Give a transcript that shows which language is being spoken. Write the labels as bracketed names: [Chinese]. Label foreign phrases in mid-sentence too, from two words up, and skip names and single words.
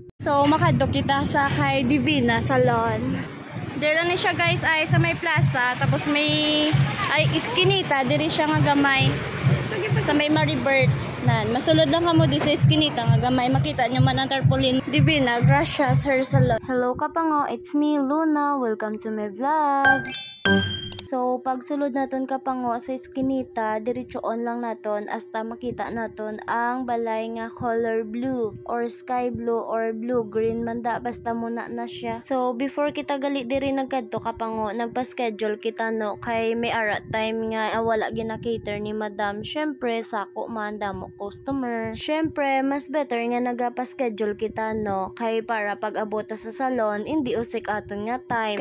[Hiligaynon] So makadto kita sa kay Divina Salon. Dira ni siya guys ay sa may plaza, tapos may ay iskinita diri siya nga gamay sa may Maribert nan. Masulod lang kamo di sa iskinita nga gamay, makita nyo man ang tarpaulin. Divina Gracias Hair Salon. [English] Hello kapango, it's me Luna, welcome to my vlog. [Hiligaynon] So, pag sulod naton kapango sa iskinita, diretsoon lang naton hasta makita naton ang balay nga [English] color blue or sky blue or blue green [Hiligaynon] manda, basta muna na siya. So, before kita gali diri nagkadto kapango, nagpa-schedule kita no kay may ara time nga wala gina-cater ni Madam. Syempre, sako man damo customer. Syempre, mas better nga nagapa-schedule kita no kay para pag abot sa salon, hindi usik aton nga time.